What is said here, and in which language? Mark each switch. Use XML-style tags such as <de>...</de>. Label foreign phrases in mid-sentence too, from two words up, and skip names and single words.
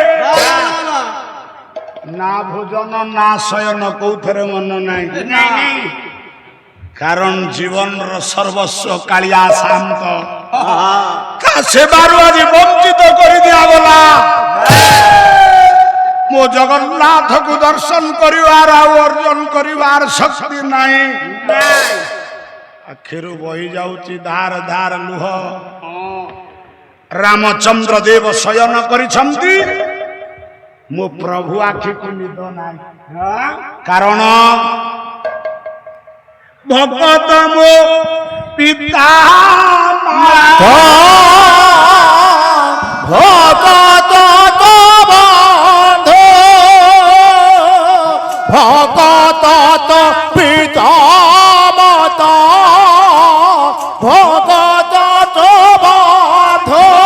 <or>ନା ଭୋଜନ ନା ଶୟନ କୋଉଥରେ ମନ ନାହିଁ କାରଣ ଜୀବନର ସର୍ବସ୍ୱ କାଳିଆ ଶାନ୍ତ ସେବାରୁ ଆଜି ବଞ୍ଚିତ କରିଦିଆଗଲା ମୋ ଜଗନ୍ନାଥକୁ ଦର୍ଶନ କରିବାର ଆଉ ଅର୍ଜନ କରିବାର ଶକ୍ତି ନାହିଁ ଆଖିରୁ ବହି ଯାଉଛି ଧାର ଧାର ଲୁହ ରାମଚନ୍ଦ୍ର ଦେବ ଶୟନ କରିଛନ୍ତି ମୋ ପ୍ରଭୁ ଆଖିକୁ ନିଦ ନାହିଁ କାରଣ ଭଗତ ମୋ ପିତା ଭଗତ ତ ବନ୍ଧୁ ଭଗତ ତ ପିତାମତ ଭଗତ ତ ବନ୍ଧୁ</or>